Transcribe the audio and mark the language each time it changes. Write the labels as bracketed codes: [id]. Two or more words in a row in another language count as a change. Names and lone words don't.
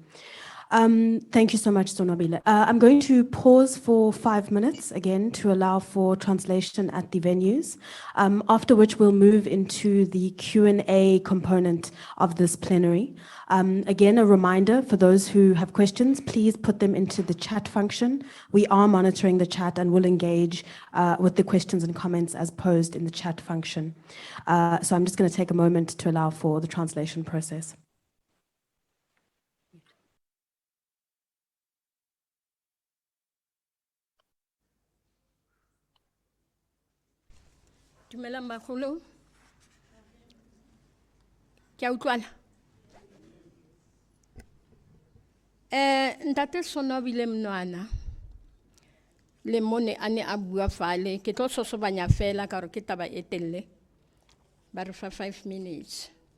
[en] Thank you so much, Sonwabile. I'm going to pause for 5 minutes again to allow for translation at the venues, after which we'll move into the Q&A component of this plenary. Again, a reminder for those who have questions, please put them into the chat function. We are monitoring the chat and will engage with the questions and comments as posed in the chat function. So I'm just going to take a moment to allow for the translation process. [tn] Dumelang bagolo. Ke a utlwana. Ntate Sonwabile Mnwana le mone a ne a bua fale ke tlo sosobanya fela ka re ke taba e telle ba re fa 5 minutes.